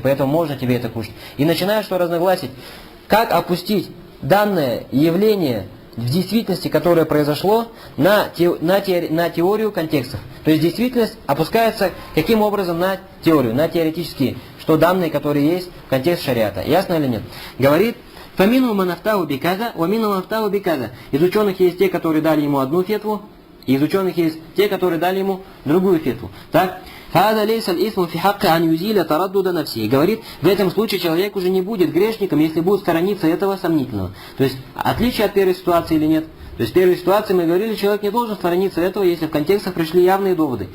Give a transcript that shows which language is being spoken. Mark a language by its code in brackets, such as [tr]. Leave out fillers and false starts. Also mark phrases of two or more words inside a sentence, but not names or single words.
[ru] Поэтому можно тебе это кушать. И начинают что разногласить. Как опустить данное явление в действительности, которое произошло, на теорию контекстов. То есть действительность опускается каким образом на теорию, на теоретические, что данные, которые есть в контексте шариата. Ясно или нет? Говорит, [ar] فمنهم من أفتاه بكذا، ومنهم من أفتاه بكذا. [ru] Из ученых есть те, которые дали ему одну фетву, и из ученых есть те, которые дали ему другую фетву. Так? Говорит, в этом случае человек уже не будет грешником, если будет сторониться этого сомнительного. То есть, отличие от первой ситуации или нет? То есть, в первой ситуации мы говорили, человек не должен сторониться этого, если в контекстах пришли явные доводы.